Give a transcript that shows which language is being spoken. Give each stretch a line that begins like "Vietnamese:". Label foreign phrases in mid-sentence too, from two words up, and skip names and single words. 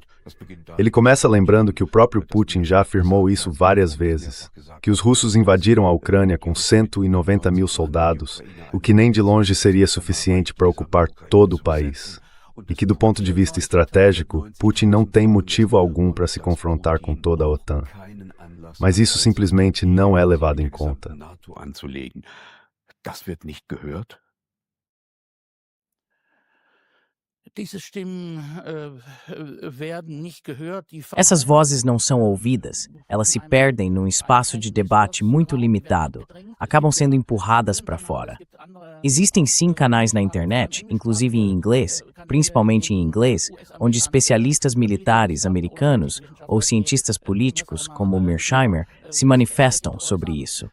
Portuguese: Ele começa lembrando que o próprio Putin já afirmou isso várias vezes, que os russos invadiram a Ucrânia com 190 mil soldados, o que nem de longe seria suficiente para ocupar todo o país, e que do ponto de vista estratégico, Putin não tem motivo algum para se confrontar com toda a OTAN. Mas isso simplesmente não é levado em conta.
German: Das wird nicht gehört? Diese Stimmen werden nicht gehört.
Portuguese: Essas vozes não são ouvidas, elas se perdem num espaço de debate muito limitado, acabam sendo empurradas para fora. Existem sim canais na internet, inclusive em inglês, principalmente em inglês, onde especialistas militares americanos ou cientistas políticos, como Mearsheimer, se manifestam sobre isso.